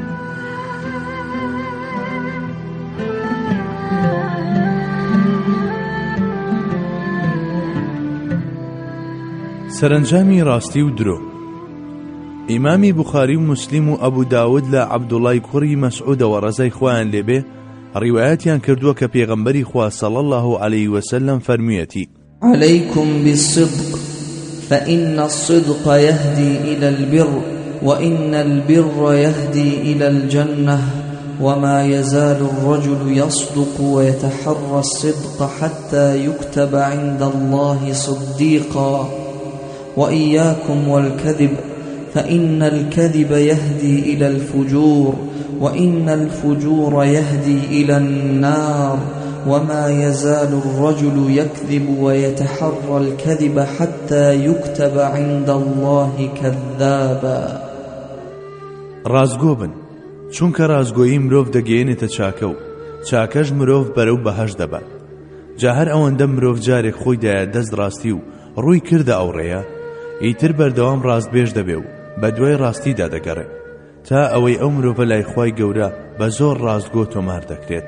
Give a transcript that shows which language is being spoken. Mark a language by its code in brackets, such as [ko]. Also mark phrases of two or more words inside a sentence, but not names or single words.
[ckb] سەرنجامی ڕاستی و درۆ. ئیمامی بوخاری و موسلیم و ئەبوو داود لە عەبدوڵای کوڕی مەسعودەوە ڕەزای خۆیان لێبێ ڕیوایەتیان کردووە کە پێغەمبەری خوا [ar] صلی الله عليه وسلم [ckb] فەرموویەتی: [ar] عليكم بالصدق فإن الصدق يهدي إلى البر وإن البر يهدي إلى الجنة وما يزال الرجل يصدق ويتحرى الصدق حتى يكتب عند الله صديقا وإياكم والكذب فإن الكذب يهدي إلى الفجور وإن الفجور يهدي إلى النار وما يزال الرجل يكذب ويتحرى الكذب حتى يكتب عند الله كذابا. [ckb] رازگۆ بن، چونکە رازگۆیی مرۆڤ دەگەیەنێتە چاکە و چاکەش مرۆڤ بەرەو بەهەشت دەبات. جا هەر ئەوەندە مرۆڤ جارێک خۆیدایە دەست ڕاستی و ڕووی کردە ئەو ڕێیە، ئیتر بەردەوام ڕاستبێژ دەبێ و بە دوای ڕاستیدا دەگەڕێ تا ئەوەی ئەو مرۆڤە لای خوای گەورە بە زۆر ڕاستگۆ تۆمار دەکرێت.